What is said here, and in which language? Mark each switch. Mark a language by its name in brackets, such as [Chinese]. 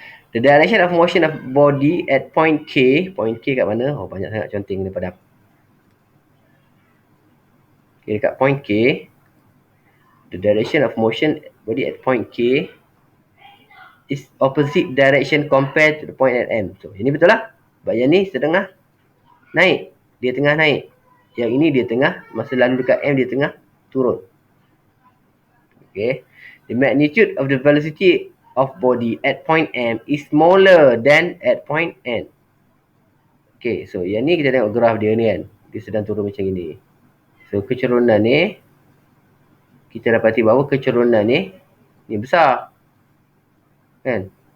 [English] The direction of motion of body at point K. Point K [Malay] kat mana? Oh, banyak sangat conteng ni padam. [English] Okay, dekat point K. The direction of motion body at point K is opposite direction compared to the point at M. [Malay] So, ini betul lah. Sebab yang ni setengah naik. Dia tengah naik. Yang ini dia tengah, masa lalu dekat M dia tengah turun. Okay. [English] The magnitude of the velocity of body at point M is smaller than at point N. [Malay] Okay, so yang ni kita tengok graf dia ni kan. Dia sedang turun macam ini. So, kecerunan ni, kita dapati bahawa kecerunan ni besar. Kan?